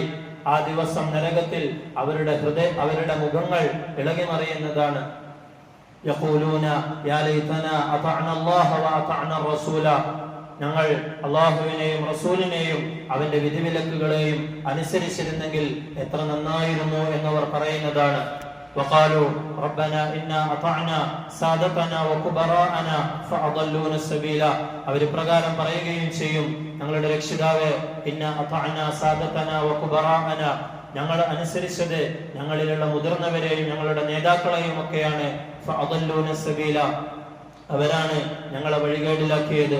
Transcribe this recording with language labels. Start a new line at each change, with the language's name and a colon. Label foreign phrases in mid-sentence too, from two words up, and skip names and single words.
Malayalam: ആ ദിവസം നരകത്തിൽ അവരുടെ മുഖങ്ങൾ ഇളകിമറിയുന്നതാണ്.
Arabic: يقولون يا ليتنا أطعنا الله وأطعنا الرسولا.
Malayalam: ഞങ്ങൾ അല്ലാഹുവിനെയും റസൂലിനെയും അവന്റെ വിധിവിലക്കുകളെയും അനുസരിച്ചിരുന്നെങ്കിൽ എത്ര നന്നായിരുന്നു എന്നവർ പറയുന്നതാണ്.
Arabic: وقالوا ربنا إنا أطعنا سادتنا وكبراءنا فأضلونا السبيل.
Malayalam: അവർ പ്രകാരം പറയുകയും ചെയ്യും, ഞങ്ങളുടെ രക്ഷിതാവേ,
Arabic: إنا أطعنا سادتنا وكبراءنا,
Malayalam: ഞങ്ങൾ അനുസരിച്ചത് ഞങ്ങളിലുള്ള മുതിർന്നവരെയും ഞങ്ങളുടെ നേതാക്കളെയും ഒക്കെയാണ്.
Arabic: فأضلونا السبيلا.
Malayalam: അവരാണ് ഞങ്ങളെ വഴികേടിലാക്കിയത്.